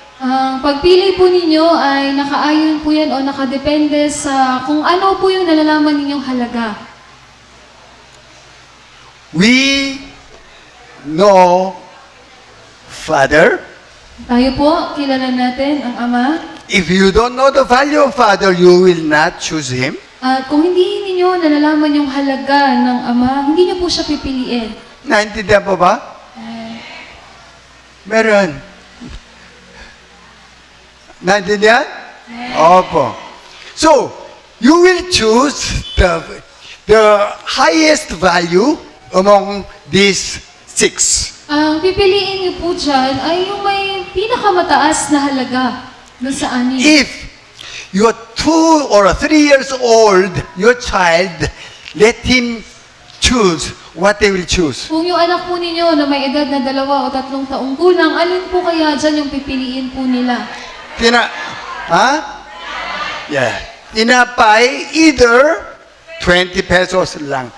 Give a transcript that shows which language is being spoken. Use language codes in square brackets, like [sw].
[tl] Ang pagpili po ninyo ay nakaayon po yan o nakadepende sa kung ano po yung nalalaman ninyong halaga. [en] We know Father. [tl] Tayo po, kilala natin ang Ama. [en] If you don't know the value of Father, you will not choose Him. [tl] At kung hindi ninyo nalalaman yung halaga ng Ama, hindi niyo po siya pipiliin. Naintindihan po ba? Meron. Naintindihan? Opo. [en] So, you will choose the highest value among these 6. [tl] Ang pipiliin niyo po dyan ay yung may pinakamataas na halaga doon sa anin. [en] If you're 2 or 3 years old, your child, let him choose, what they will choose? [tl] Kung yung anak po ninyo na may edad na 2 o 3 taong gulang, alin po kaya dyan yung pipiliin po nila? Ha? Yeah. Tinapay, either 20 pesos lang.